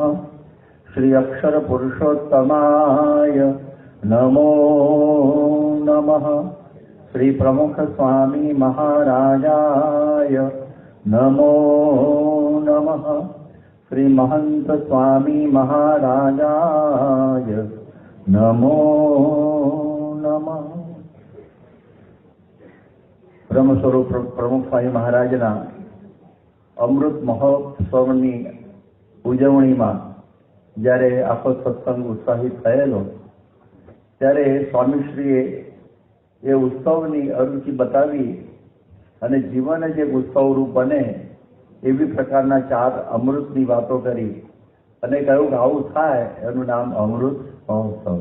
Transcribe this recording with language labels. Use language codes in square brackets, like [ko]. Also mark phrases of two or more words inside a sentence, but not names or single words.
[sa] श्री अक्षर पुरुषोत्तमाय नमो नमः। श्री प्रमुख स्वामी महाराजाय नमो नमः। श्री महंत स्वामी महाराजाय नमो नमः। [gu] બ્રહ્મ સ્વરૂપ પ્રમુખ સ્વામી મહારાજના અમૃત મહોત્સવની ઉજવણીમાં જ્યારે આખો સત્સંગ ઉત્સાહિત થયેલો ત્યારે સ્વામીશ્રીએ એ ઉત્સવની અરુચિ બતાવી અને જીવન જ એક ઉત્સવરૂપ બને એવી પ્રકારના 4 અમૃતની વાતો કરી અને કહ્યું કે આવું થાય એનું નામ અમૃત મહોત્સવ.